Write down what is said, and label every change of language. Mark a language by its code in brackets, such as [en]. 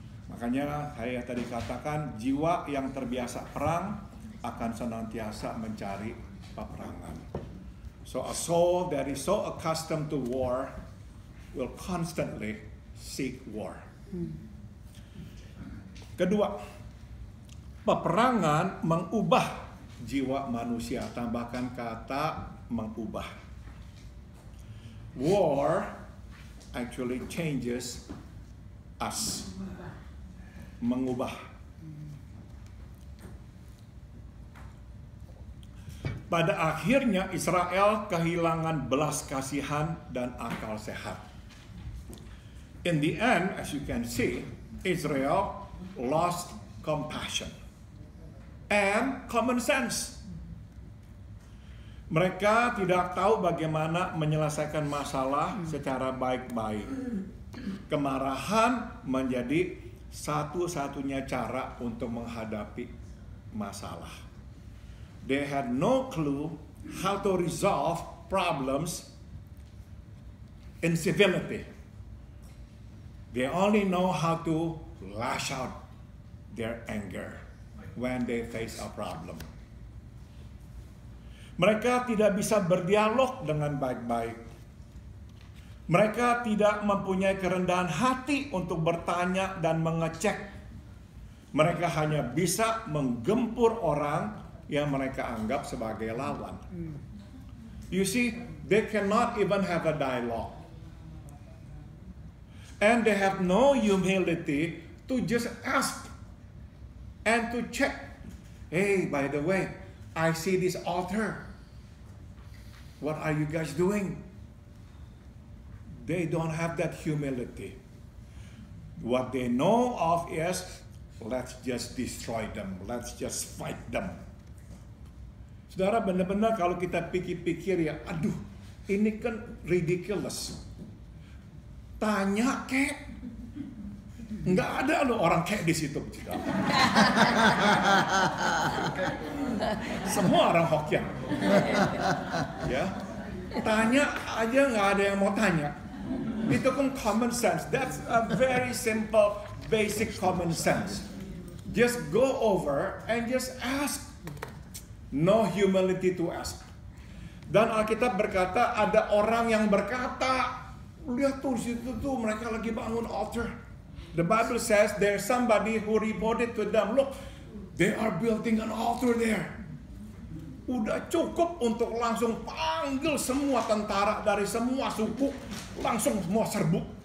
[id] Makanya saya tadi katakan jiwa yang terbiasa perang akan senantiasa mencari peperangan. [en] So a soul that is so accustomed to war will constantly seek war. [id] Kedua, peperangan mengubah jiwa manusia. Tambahkan kata mengubah. [en] War actually changes us. [id] Mengubah. Pada akhirnya Israel kehilangan belas kasihan dan akal sehat. [en] In the end, as you can see, Israel lost compassion and common sense. [id] Mereka tidak tahu bagaimana menyelesaikan masalah secara baik-baik. Kemarahan menjadi satu-satunya cara untuk menghadapi masalah. [en] They had no clue how to resolve problems in civility. They only know how to lash out their anger when they face a problem. [id] Mereka tidak bisa berdialog dengan baik-baik. Mereka tidak mempunyai kerendahan hati untuk bertanya dan mengecek. Mereka hanya bisa menggempur orang yang mereka anggap sebagai lawan. [en] You see, they cannot even have a dialogue. And they have no humility to just ask and to check. Hey, by the way, I see this altar. What are you guys doing? They don't have that humility. What they know of is, let's just destroy them. Let's just fight them. [id] Saudara, benar-benar kalau kita pikir-pikir ya, aduh, ini kan ridiculous. Tanya kek, nggak ada loh orang kek di situ. Semua orang Hokkien. Ya, tanya aja nggak ada yang mau tanya. Itu kan common sense. [en] That's a very simple, basic common sense. Just go over and just ask. No humility to ask. [id] Dan Alkitab berkata ada orang yang berkata, lihat tuh situ tuh mereka lagi bangun altar. [en] The Bible says there's somebody who reported to them, look, they are building an altar there. [id] Udah cukup untuk langsung panggil semua tentara dari semua suku, langsung semua serbu.